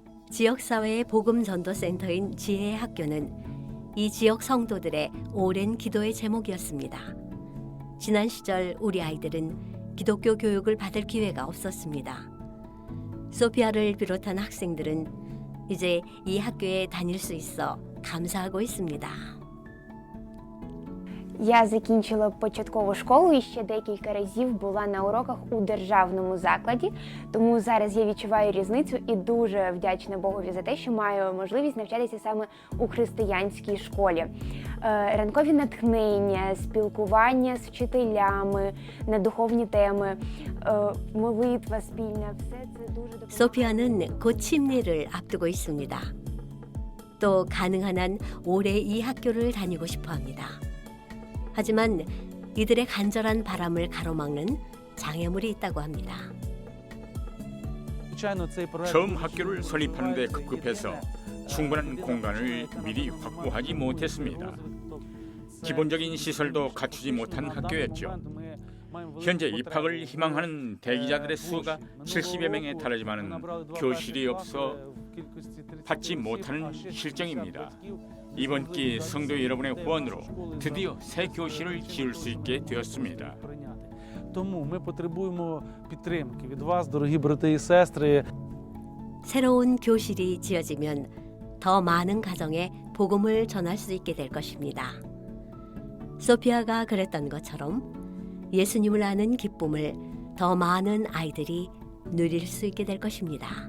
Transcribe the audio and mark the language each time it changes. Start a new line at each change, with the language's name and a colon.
Korean: 지역사회의 복음전도센터인 지혜의 학교는 이 지역 성도들의 오랜 기도의 제목이었습니다. 지난 시절 우리 아이들은 기독교 교육을 받을 기회가 없었습니다. 소피아를 비롯한 학생들은 이제 이 학교에 다닐 수 있어 감사하고 있습니다.
Ukrainian: Я закінчила початкову школу і ще декілька разів була на уроках у державному закладі, тому зараз я відчуваю різницю і дуже вдячна Богові за те, що маю можливість навчатися саме у християнській школі. Ранкові натхнення, спілкування з вчителями на духовні теми, молитва спільна – все це дуже допомагає.
Korean: 소피아는 곧 침례를 앞두고 있습니다. 또 가능한 한 올해 이 학교를 다니고 싶어 합니다. 하지만 이들의 간절한 바람을 가로막는 장애물이 있다고 합니다. 처음 학교를 설립하는 데 급급해서 충분한 공간을 미리 확보하지 못했습니다. 기본적인 시설도 갖추지 못한 학교였죠. 현재 입학을 희망하는 대기자들의 수가 70여 명에 달하지만 교실이 없어 받지 못하는 실정입니다. 이번 기 성도 여러분의 후원으로 드디어 새 교실을 지을 수 있게 되었습니다.
Ukrainian: Тому ми потребуємо підтримки від вас, дорогі брати і сестри.
Korean: 새로운 교실이 지어지면 더 많은 가정에 복음을 전할 수 있게 될 것입니다. 소피아가 그랬던 것처럼 예수님을 아는 기쁨을 더 많은 아이들이 누릴 수 있게 될 것입니다.